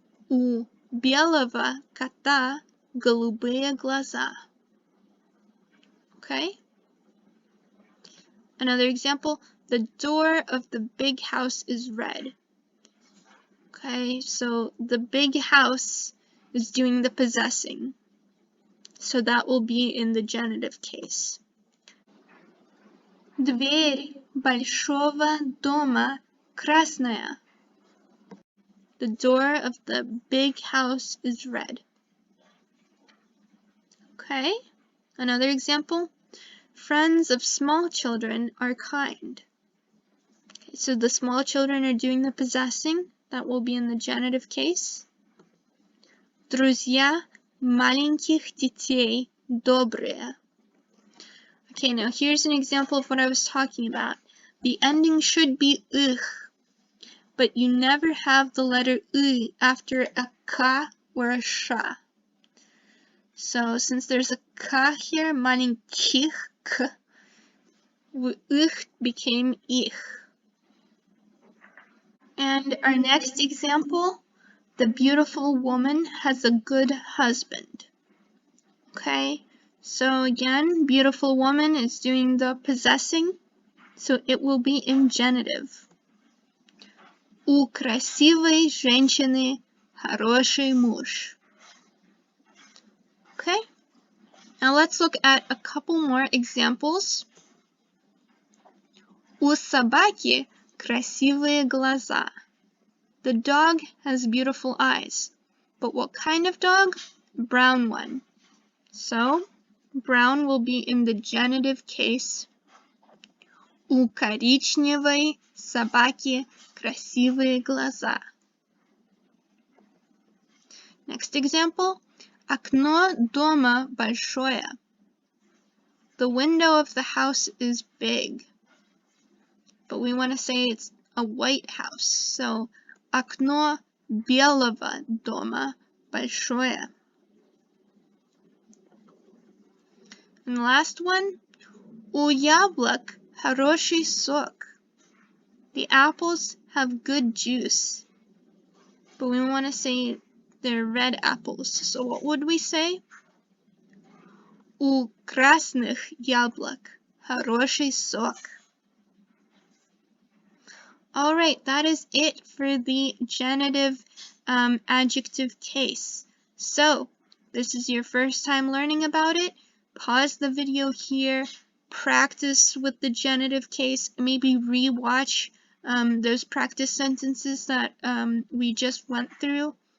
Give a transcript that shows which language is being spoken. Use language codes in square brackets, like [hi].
[ru] У белого кота голубые глаза. [en] Okay? Another example, the door of the big house is red. Okay, so the big house is doing the possessing. So that will be in the genitive case. [ru] Дверь большого дома красная. [en] The door of the big house is red. Okay, another example. Friends of small children are kind. Okay, so the small children are doing the possessing. That will be in the genitive case. [ru] Друзья маленьких детей добрые. [en] Okay, now here's an example of what I was talking about. The ending should be ich, but you never have the letter I after a ka or a sha. So since there's a ka here, маленьких, k, ich became ich. And our next example, the beautiful woman has a good husband. Okay, so again, beautiful woman is doing the possessing, so it will be in genitive. [ru] У красивой женщины хороший муж. [en] Okay, now let's look at a couple more examples. [ru] У собаки красивые глаза. [en] The dog has beautiful eyes. But what kind of dog? Brown one. So, brown will be in the genitive case. [ru] У коричневой собаки красивые глаза. [en] Next example. [ru] Окно дома большое. [en] The window of the house is big. But we want to say it's a white house. [ru] So, окно белого дома большое. [en] And the last one, [ru] У яблок хороший сок. [en] The apples have good juice. But we want to say they're red apples. So what would we say? [ru] У красных яблок хороший сок. [en] Alright, that is it for the genitive adjective case. So, this is your first time learning about it. Pause the video here, practice with the genitive case, maybe re-watch those practice sentences that we just went through.